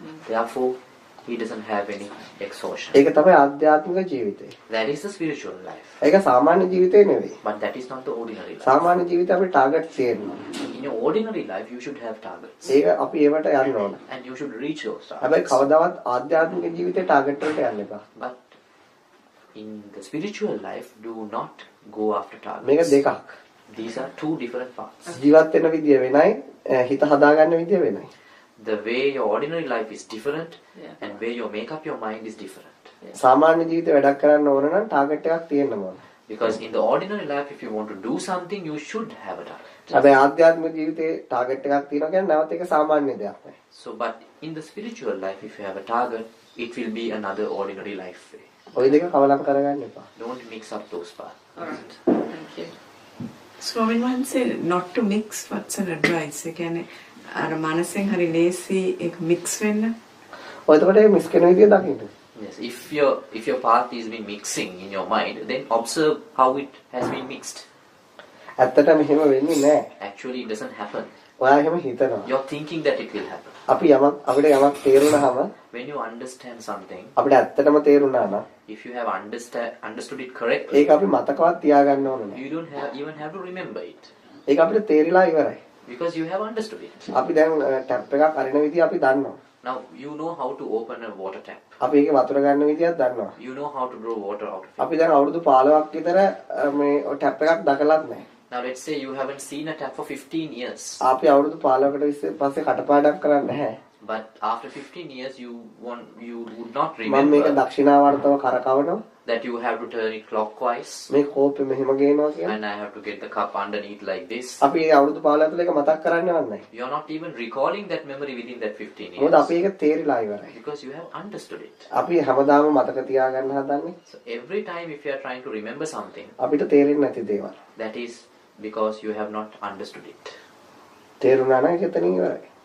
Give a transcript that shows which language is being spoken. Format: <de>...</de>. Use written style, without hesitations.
<en>Therefore, he doesn't have any exhaustion.</en> <si>ඒක තමයි ආධ්‍යාත්මික ජීවිතය.</si> <en>That is the spiritual life.</en> <si>ඒක සාමාන්‍ය ජීවිතේ නෙවෙයි.</si> <en>But that is not the ordinary life.</en> <si>සාමාන්‍ය ජීවිතේ අපේ ටාගට් තියෙනවා.</si> <en>In your ordinary life, you should have targets.</en> <si>ඒක අපි ඒවට යන්න ඕන.</si> <en>And you should reach those</en> <si>හැබැයි</si> <en>targets.</en> <si>කවදාවත් ආධ්‍යාත්මික ජීවිතේ ටාගට් වලට යන්න එපා.</si> <en>But in the spiritual life, do not go after</en> <si>මේක</si> <en>targets.</en> <si>දෙකක්.</si> <en>These are two different parts.</en> <si>ජීවත් වෙන විදිය වෙනයි, හිත හදාගන්න විදිය වෙනයි.</si> <en>The way your ordinary life is different, Yeah. and where you make up your mind is different.</en> <si>සාමාන්‍ය ජීවිතේ වැඩක් කරන්න ඕන නම් ටාගට් එකක් තියෙන්න ඕන.</si> <en>Because in the ordinary life, if you want to do something, you should have a target.</en> <si>හැබැයි ආධ්‍යාත්මික ජීවිතේ ටාගට් එකක් තියෙනවා කියන්නේ නැවත ඒක සාමාන්‍ය දෙයක් නෑ.</si> <en>So, but in the spiritual life, if you have a target, it will be another ordinary life way.</en> <si>ওই දෙක කවලම් කරගන්න එපා.</si> <en>Don't mix up those parts. All right. Thank you.</en> <si>ස්වාමීන් වහන්සේ</si> <en>not to mix what's an advice.</en> <si>ඒ කියන්නේ අර මනසෙන් හරි ලේසි ඒක mix වෙන්න. ඔය එතකොට මේ මිස් කරන විදිය දකින්න.</si> <en>Yes, if your path is been mixing in your mind, then observe how it has been mixed.</en> <si>ඇත්තට මෙහෙම වෙන්නේ නෑ.</si> <en>Actually, it doesn't happen.</en> <si>ඔයා එහෙම හිතනවා.</si> <en>You're thinking that it will happen.</en> <si>අපිට යමක් තේරුණාම</si> <en>When you understand something,</en> <si>අපිට ඇත්තටම තේරුණා නම්</si> <en>if you have understood it correctly,</en> <si>ඒක අපි මතකවත් තියාගන්න ඕන නෑ.</si> <en>you don't even have to remember it.</en> <si>ඒක අපිට තේරිලා ඉවරයි.</si> <en>Because you have understood it.</en> <si>අපි දැන් ටැප් එකක් අරින විදිය අපි දන්නවා.</si> <en>Now, you know how to open a water tap.</en> <si>අපි ඒකේ වතුර ගන්න විදියක් දන්නවා.</si> <en>You know how to draw water out of it.</en> <si>අපි දැන් අවුරුදු 15ක් විතර මේ ටැප් එකක් දැකලත් නැහැ.</si> <en>Now, let's say you haven't seen a tap for 15 years.</en> <si>අපි අවුරුදු 15කට පස්සේ කටපාඩම් කරන්නේ නැහැ.</si> <en>But after 15 years, you would not</en> <si>මම මේක</si> <en>remember.</en> <si>දක්ෂිනාවර්තව කරකවනවා.</si> <en>that you have to turn it clockwise.</en> <si>මේ කෝපෙ මෙහෙම ගේනවා කියන්නේ.</si> <en>And I have to get the cup underneath like this.</en> <si>අපි ඒ අවුරුදු 15 ඇතුළත ඒක මතක් කරන්නේවත් නැහැ.</si> <en>You are not even recalling that memory within that 15 years.</en> <si>මොකද අපි ඒක තේරිලා ඉවරයි.</si> <en>Because you have understood it.</en> <si>අපි හැමදාම මතක තියාගන්න හදන්නේ.</si> <en>So every time if you are trying to remember something,</en> <si>අපිට තේරෙන්නේ නැති දේවල්.</si> <en>that is because you have not understood it.</en> <si>තේරුණා නම් ඒක එතනින් ඉවරයි.</si>